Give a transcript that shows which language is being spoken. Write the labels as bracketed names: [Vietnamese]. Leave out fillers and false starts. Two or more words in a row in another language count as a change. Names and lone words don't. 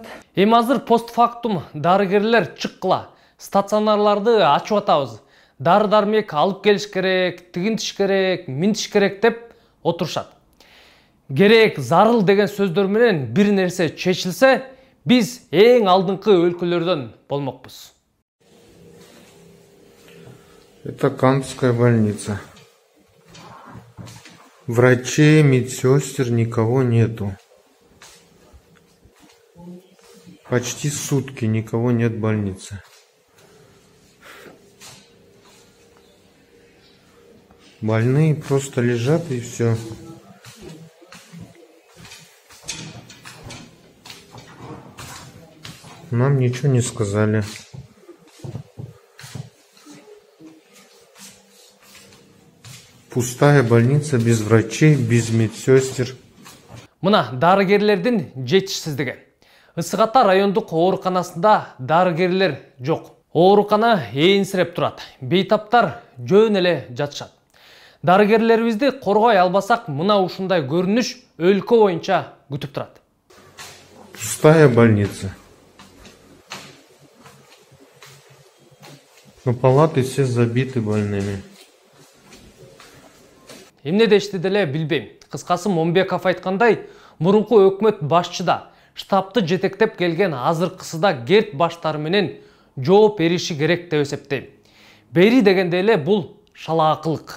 [Kyrgyz] Эми азыр постфактум дарыгерлер чыккыла, стационарларды ачып атабыз. Дары-дармек алып келиш керек, тигинтиш керек, минтиш керек деп отурушат. Керек, зарыл деген сөздөр менен бир нерсе чечилсе, биз эң алдыңкы өлкөлөрдөн болмокпуз. [Russian] Это Кантовская больница. Врачей, медсестер, никого нету. Почти сутки никого нет в больнице. Больные просто лежат и все. Нам ничего не сказали. Пустая больница, без врачей, без медсестер. [Kyrgyz] Мына дарыгерлердин жетишсиздиги. Ысык Ата райондук ооруканасында дарыгерлер жок. Оорукана ээнсиреп турат. Бейтаптар жөн эле жатышат. Дарыгерлерибизди коргой албасак, мына ушундай көрүнүш өлкө боюнча күтүп турат. [Russian] Пустая больница. Но палаты все забиты больными. [Kyrgyz] Эмне дешти деле билбейм. Кыскасы Момбеков айткандай, мурунку өкмөт башчыда штабты жетектеп келген азыркысы да керт баштары менен жооп бериши керек деп эсептейм. Бери дегенде эле бул шалаакылык.